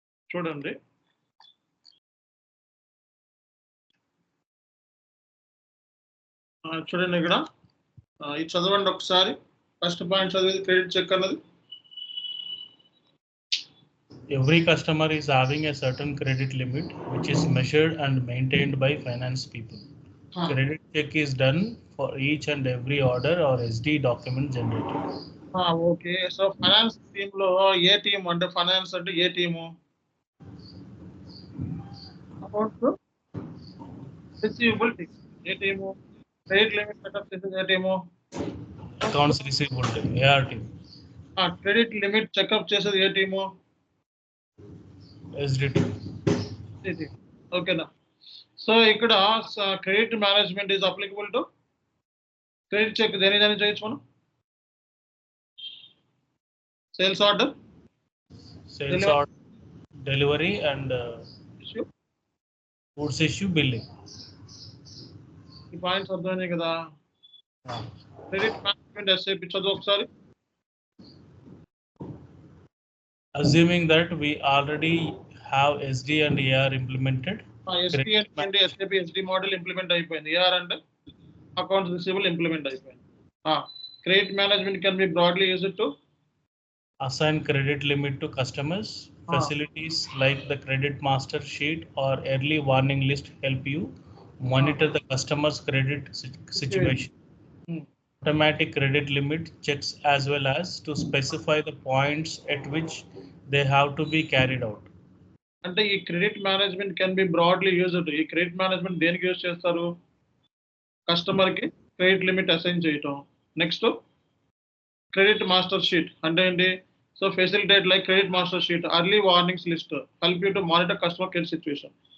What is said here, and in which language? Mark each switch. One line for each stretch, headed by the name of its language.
Telugu: చూడండి, చూడండి ఇక్కడ ఇది చదవండి ఒకసారి. ఫస్ట్ పాయింట్ చదివేది క్రెడిట్ చెక్ అన్నది.
English: Every customer is having a certain credit limit which is measured and maintained by finance people. Credit check is done for each and every order or SD document generated.
Telugu: Okay, so finance team లో ఏ team అంటే finance అంటే ఏ team? Accounts receivable team. ఏ team? Credit limit setup చేసేది ఏ team?
English: Accounts receivable team, AR team.
Telugu: Credit limit checkup చేసేది ఏ team?
English: SD team.
Telugu: ఓకేనా?
English: so ఇక్కడ credit management is applicable to credit check
Telugu: దేని చేయొచ్చు మనం?
English: Sales order, delivery and goods issue, billing.
Telugu: ఈ points అర్థమైనాయి కదా? Credit management SAP చదువు ఒకసారి.
English: Assuming that we already have SD and AR implemented.
Telugu: SD అంటే SAP SD మోడల్ ఇంప్లిమెంట్ అయిపోయింది. AR అంటే అకౌంట్స్ రిసీవబుల్ ఇంప్లిమెంట్ అయిపోయింది.
English: Credit management can be broadly used to assign credit limit to customers. Facilities like the credit master sheet or early warning list help you monitor the customer's credit situation. Automatic credit limit checks as well as to specify the points at which they have to be carried out.
Telugu: అంటే ఈ
English: Credit management can be broadly used.
Telugu: ఈ credit management దేనికి use చేస్తారు? Customer కి credit limit assign చేయటం. Next credit master sheet అంటే ఏంటి?
English: So facilitate like credit master sheet, early warnings list, help you to monitor customer credit situation.